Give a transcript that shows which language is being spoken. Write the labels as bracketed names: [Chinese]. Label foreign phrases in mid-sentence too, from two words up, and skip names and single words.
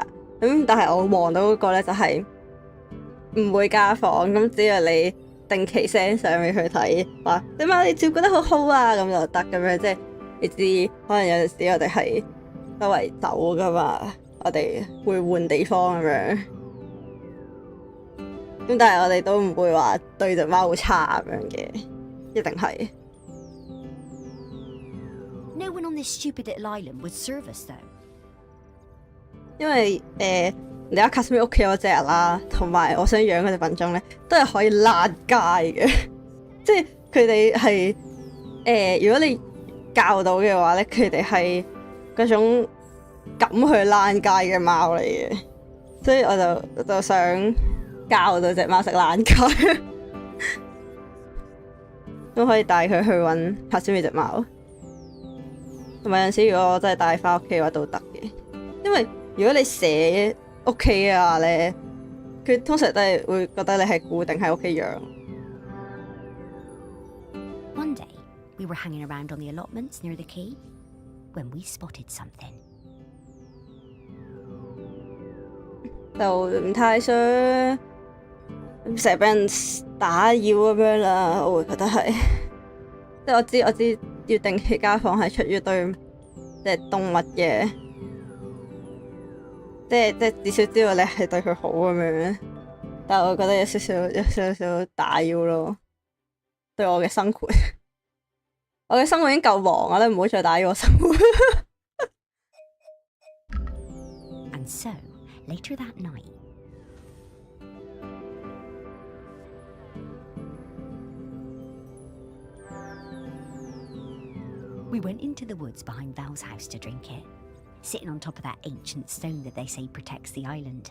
[Cantonese] 咁但係我望到嗰個咧就係唔會家訪，咁只要你定期 send 相俾佢睇，話隻貓你照顧得好好啊，咁就得咁樣。即係你知，可能有陣時我哋係周圍走噶嘛，我哋會換地方咁樣。咁但係我哋都唔會話對隻貓好差咁樣嘅，一定係。 [English] No one on this stupid little island would serve us, though. [Cantonese] 因為你家 Kasumi 屋企嗰隻啦，同埋我想養嗰隻品種咧，都係可以躝街嘅。即係佢哋係如果你教到嘅話咧，佢哋係嗰種敢去躝街嘅貓嚟嘅。所以我就想教到隻貓識躝街，都可以帶佢去揾 Kasumi 隻貓。同埋有陣時，如果我真係帶翻屋企嘅話都得嘅，因為如果你寫屋企嘅話咧，佢通常都係會覺得你係固定喺屋企養。 [English] One day, we were hanging around on the allotments near the quay when we spotted something. [Cantonese] 就唔太想成日俾人打擾咁樣啦，我會覺得係，即係我知要定期家訪係出於對即係動物嘅，即係至少知道你係對佢好咁樣，但係我覺得有少少打擾咯，對我嘅生活，我嘅生活已經夠忙啦，你唔好再打擾我生活。 [English] And so, Later that night, we went into the woods behind Val's house to drink it, sitting on top of that ancient stone that they say protects the island.